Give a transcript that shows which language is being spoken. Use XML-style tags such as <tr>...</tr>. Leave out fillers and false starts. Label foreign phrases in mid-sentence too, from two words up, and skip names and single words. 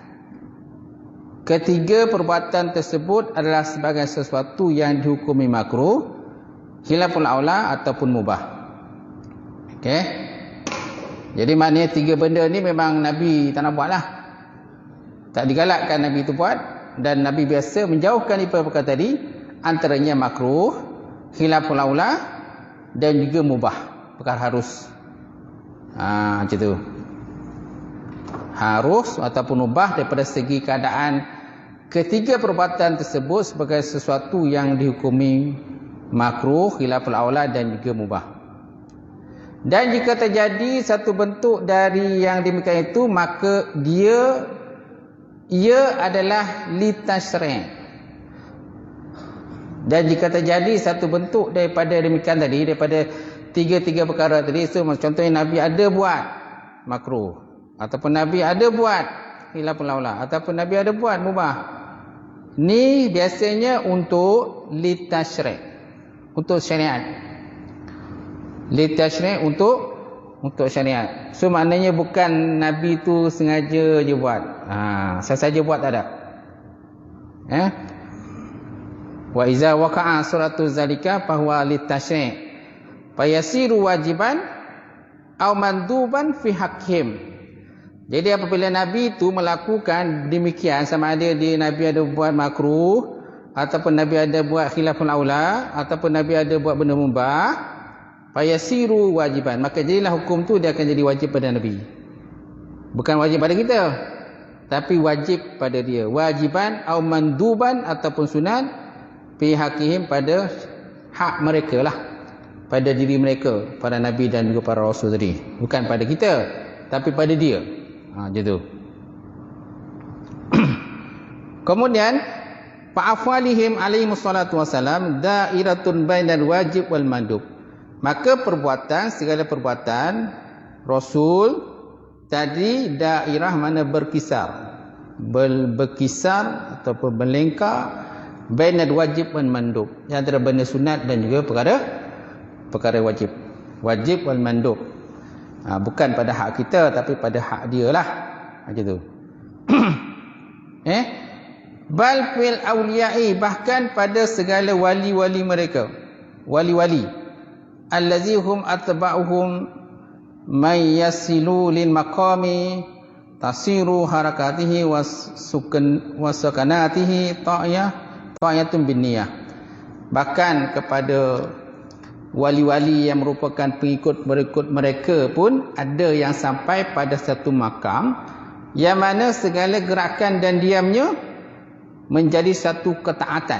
<ms>Ketiga perbuatan tersebut adalah sebagai sesuatu yang dihukumi makruh,</ms> <ar>خلاف الأولى</ar> <ms>ataupun mubah. Okey. Jadi maknanya tiga benda ni memang Nabi tak nak buat lah. Tak digalakkan Nabi itu buat. Dan Nabi biasa menjauhkan perkara tadi. Antaranya makruh,</ms> <ar>خلاف الأولى</ar> <ms>dan juga mubah, perkara harus. Macam tu. Harus ataupun mubah daripada segi keadaan. Ketiga perbuatan tersebut sebagai sesuatu yang dihukumi makruh,</ms> <ar>خلاف الأولى</ar> <ms>dan juga mubah. Dan jika terjadi satu bentuk dari yang demikian itu, maka ia adalah litasri'. Dan jika terjadi satu bentuk daripada demikian tadi, daripada tiga-tiga perkara tadi, so contohnya Nabi ada buat makruh, ataupun Nabi ada buat</ms> <ar>خلاف الأولى,</ar> <ms>ataupun Nabi ada buat mubah, ni biasanya untuk litasri', untuk syariat. Litasri' untuk syariat. So maknanya bukan Nabi tu sengaja je buat. Saya saja buat tak ada.</ms> <ar>وإذا وقع صورة ذلك فهو للتشريع فيصير واجبا أو مندوبا في حقهم.</ar> <ms>Jadi apabila Nabi itu melakukan demikian, sama ada dia Nabi ada buat makruh, ataupun Nabi ada buat</ms> <ar>خلاف الأولى,</ar> <ms>ataupun Nabi ada buat benda mubah,</ms> <ar>فيصير واجبا,</ar> <ms>maka jadilah hukum tu dia akan jadi wajib pada Nabi. Bukan wajib pada kita, tapi wajib pada dia.</ms> <ar>واجبا أو مندوبا</ar> <ms>ataupun sunat</ms> <ar>في حقهم,</ar> <ms>pada hak mereka lah, pada diri mereka, para Nabi dan juga para Rasul tadi. Bukan pada kita, tapi pada dia. Macam tu.</ms> <ar>Kemudian فأفعالهم عليهم الصلاة والسلام دائرة بين الواجب والمندوب.</ar> <ms>Maka perbuatan, segala perbuatan Rasul tadi dairah mana berkisar, berkisar ataupun berlengkar</ms> <ar>بين الواجب والمندوب,</ar> <ms>antara benda sunat dan juga perkara wajib.</ms> <ar>واجب والمندوب.</ar> <ms>Bukan pada hak kita, tapi pada hak dia lah. Macam tu.</ms> <ar>بل في الأولياء,</ar> <ms>bahkan pada segala wali-wali mereka. Wali-wali.</ms> <ar>الذين هم أتباعهم من يصل للمقام تصير حركاته وسكناته طاعة بالنية.</ar> <ms>Bahkan kepada wali-wali yang merupakan pengikut mereka pun ada yang sampai pada satu makam yang mana segala gerakan dan diamnya menjadi satu ketaatan.</ms>